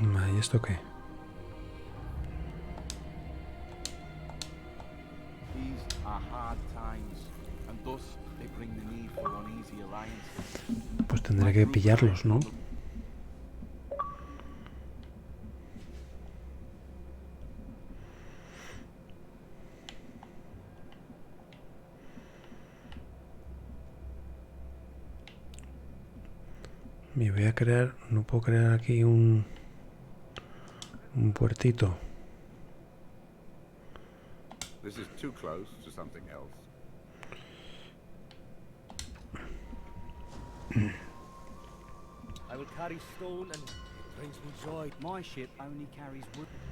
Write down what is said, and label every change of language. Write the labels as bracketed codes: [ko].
[es] ¿Y esto qué? [en] These are hard times, and thus they bring the need for uneasy alliances. [es] Pues tendré que pillarlos, ¿no? Me voy a crear... No puedo crear aquí un puertito. [en] This is too close to something else. I will carry stone and it brings me joy. My ship only carries wood.